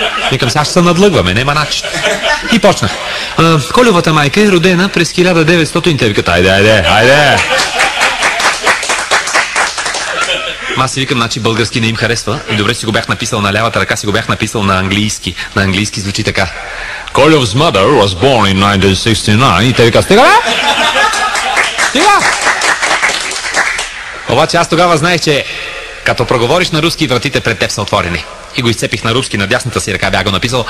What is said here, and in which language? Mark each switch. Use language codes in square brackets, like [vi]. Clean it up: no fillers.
[bg] Викам, сега ще се надлъгваме, няма начин. И почнах. Колевата майка е родена през 1900. Те викат, айде. Аз си викам, значи български не им харесва. И добре си го бях написал на лявата ръка, си го бях написал на английски. На английски звучи така. [en] Колев's mother was born in 1969. [bg] И те викат, стига! Обаче аз тогава знаех, че като проговориш на руски, вратите пред теб са отворени. И го изцепих на руски, на дясната си ръка бях го написал.